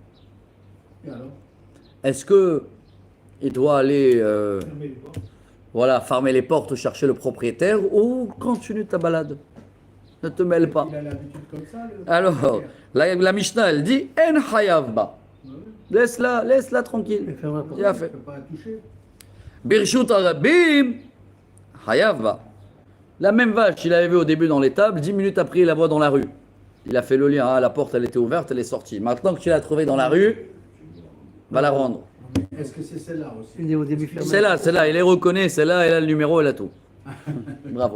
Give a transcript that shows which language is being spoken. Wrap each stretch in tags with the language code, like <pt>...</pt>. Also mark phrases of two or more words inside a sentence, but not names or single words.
<fr>Est-ce que il doit aller fermer les portes, chercher le propriétaire, ou continue ta balade? Ne te mêle pas. Il a l'habitude comme ça, alors, la Mishnah, elle dit</fr> <he>אין חייב בה.</he> <fr>Laisse-la tranquille. Il a fait.</fr> <he>ברשות הרבים חייב בה.</he> <fr>La même vache, il avait vu au début dans les tables, 10 minutes après, il la voit dans la rue. Il a fait le lien, la porte, elle était ouverte, elle est sortie. Maintenant que tu l'as trouvée dans la rue, va la rendre. Est-ce que c'est celle-là aussi? Celle-là, il les reconnaît, celle-là, elle a le numéro, elle a tout. Bravo.</fr>